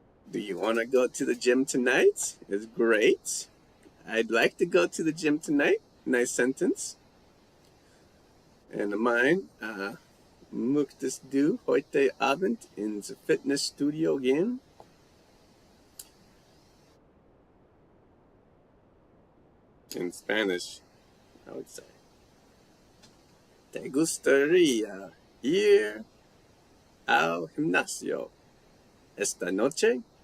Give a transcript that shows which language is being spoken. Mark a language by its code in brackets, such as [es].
[en] Do you want to go to the gym tonight? It's great. I'd like to go to the gym tonight. Nice sentence. And mine, [de] möchtest du heute Abend ins Fitnessstudio gehen? [en] In Spanish, I would say, [es] ¿Te gustaría ir al gimnasio esta noche?